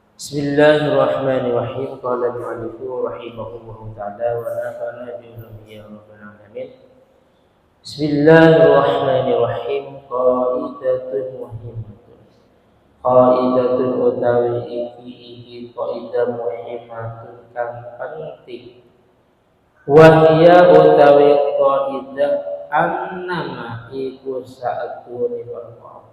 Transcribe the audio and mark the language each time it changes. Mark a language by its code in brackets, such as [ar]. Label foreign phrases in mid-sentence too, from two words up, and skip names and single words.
[ar] بسم الله الرحمن الرحيم. قال المؤلف رحمه الله تعالى ونفعنا بعلومه يا رب العالمين. بسم الله الرحمن الرحيم. قاعدة مهمة. [jv] Qaidatun utawi iki [ar] قاعدة مهمة [jv] kang penting. [ar] وهي [jv] utawi qaidah annama iku sa'atune perkara.